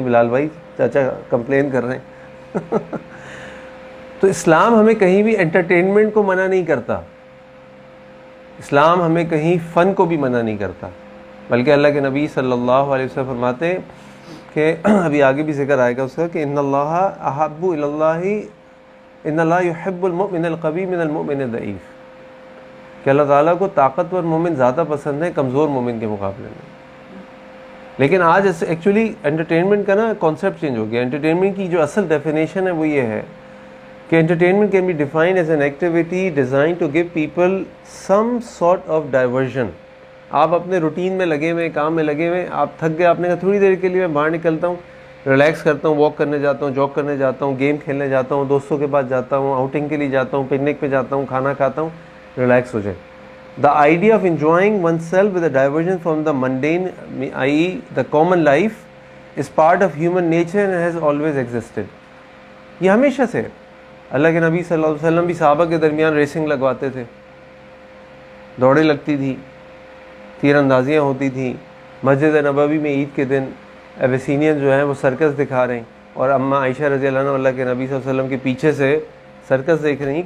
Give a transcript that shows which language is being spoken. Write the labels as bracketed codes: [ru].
[ur] بلال بھائی چاچا کمپلین کر رہے ہیں. تو اسلام ہمیں کہیں بھی انٹرٹینمنٹ کو منع نہیں کرتا, اسلام ہمیں کہیں فن کو بھی منع نہیں کرتا, بلکہ اللہ کے نبی صلی اللہ علیہ وسلم فرماتے ہیں کہ ابھی آگے بھی ذکر آئے گا اس کا کہ [ar] ان اللہ احب الی اللہ ان اللہ یحب المؤمن القوی من المؤمن الضعیف, [ur] کہ اللہ تعالیٰ کو طاقتور مومن زیادہ پسند ہے کمزور مومن کے مقابلے میں. لیکن آج ایکچولی انٹرٹینمنٹ کا نا کانسیپٹ چینج ہو گیا. انٹرٹینمنٹ کی جو اصل ڈیفینیشن ہے وہ یہ ہے کہ [en] entertainment can be defined as an activity designed to give people some sort of diversion. [ur] آپ اپنے روٹین میں لگے ہوئے, کام میں لگے ہوئے, آپ تھک گئے, آپ نے کہا تھوڑی دیر کے لیے میں باہر نکلتا ہوں, ریلیکس کرتا ہوں, واک کرنے جاتا ہوں, جاگ کرنے جاتا ہوں, گیم کھیلنے جاتا ہوں, دوستوں کے پاس جاتا ہوں, آؤٹنگ کے لیے جاتا ہوں, پکنک پہ جاتا ہوں, کھانا کھاتا ہوں, ریلیکس ہو جائے. [en] The idea of enjoying oneself with a diversion from the mundane, i.e. the common life, is part of human nature and has always existed. [ur] یہ ہمیشہ سے اللہ کے نبی صلی اللہ علیہ وسلم بھی صحابہ کے درمیان ریسنگ لگواتے تھے, دوڑیں لگتی تھی, تیر اندازیاں ہوتی تھیں. مسجد نبوی میں عید کے دن ایویسینین جو ہیں وہ سرکس دکھا رہے ہیں, اور اماں عائشہ رضی اللہ عنہ اللہ کے نبی صلی اللہ علیہ وسلم کے پیچھے سے سرکس دیکھ رہی ہیں.